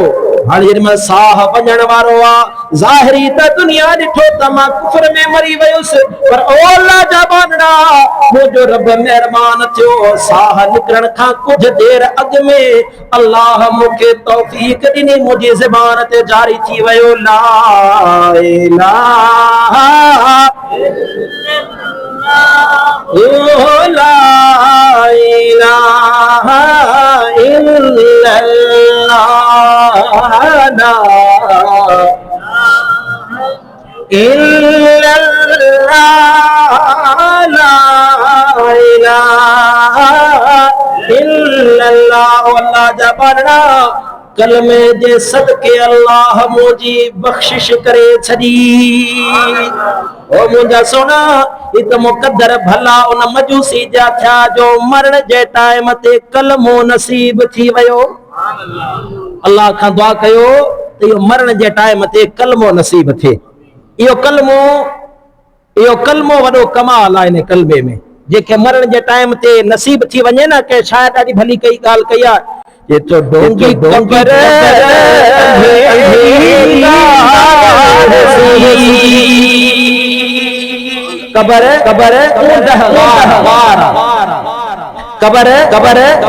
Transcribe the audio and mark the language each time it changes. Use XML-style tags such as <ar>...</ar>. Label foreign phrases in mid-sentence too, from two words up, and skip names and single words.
<sd>हाणे जेॾी महिल साह वञण वारो आहे, ज़ाहिरी त दुनिया ॾिठो त मां कुफर में मरी वियुसि, पर ओ अल्लाह जा बानड़ा, मुंहिंजो रब महिरबान थियो। साह निकिरण खां कुझु देर अॻु में अल्लाह मूंखे तौफ़ीक़ ॾिनी, मुंहिंजी ज़बान ते जारी थी वियो,</sd> <ar>لا إله إلا الله، لا إله إلا الله، لا إلا الله، لا إله إلا الله.</ar> <sd>अल्लाह जा बानड़ा, कलमे जे सदके अल्लाह मुंहिंजी बख़्शिश करे छॾी। ओ मुंहिंजा सोना, ही त मुक़द्दर भला उन मजूसी जा थिया जो मरण जे टाइम ते कलमो नसीब थी वियो। अल्लाह खां दुआ कयो त इहो मरण जे टाइम ते कलमो नसीब थिए। इहो कलमो वॾो कमाल आहे। इन कलमे में जेके मरण जे टाइम ते नसीब थी वञे न, के शायदि ॾाढी भली कई ॻाल्हि कई आहे,</sd> <ur>یہ تو ڈونگی قبر قبر قبر قبر قبر</ur>